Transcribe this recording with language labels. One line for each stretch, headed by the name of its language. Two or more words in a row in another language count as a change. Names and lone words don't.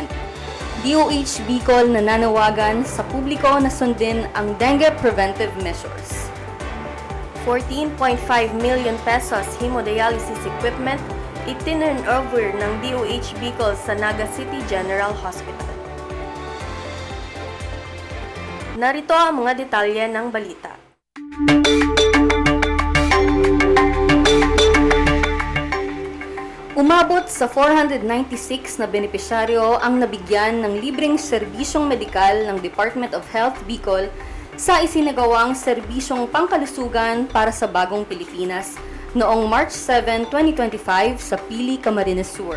Filipino: DOH Bicol nananawagan sa publiko na sundin ang dengue preventive measures. 14.5 million pesos
English: hemodialysis equipment
Filipino: itinurn over ng DOH Bicol sa Naga City General Hospital. Narito ang mga detalye ng balita. Umabot sa 496 na benepisyaryo ang nabigyan ng libreng serbisyong medikal ng Department of Health Bicol sa isinagawang serbisyong pangkalusugan para sa Bagong Pilipinas noong March 7, 2025 sa Pili, Camarines Sur.